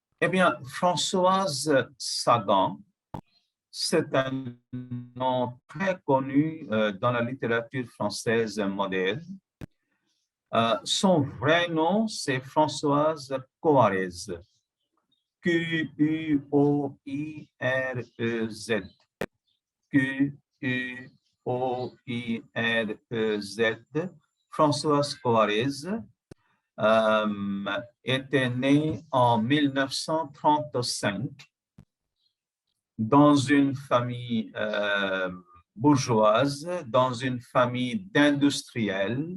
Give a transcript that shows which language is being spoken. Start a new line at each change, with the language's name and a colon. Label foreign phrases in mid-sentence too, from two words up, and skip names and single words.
French: Eh bien, Françoise Sagan, c'est un nom très connu dans la littérature française moderne. Son vrai nom, c'est Françoise Coarez. Q-U-O-I-R-E-Z. Q-U-O-I-R-E-Z. Françoise Coarez était née en 1935 dans une famille bourgeoise, dans une famille d'industriels.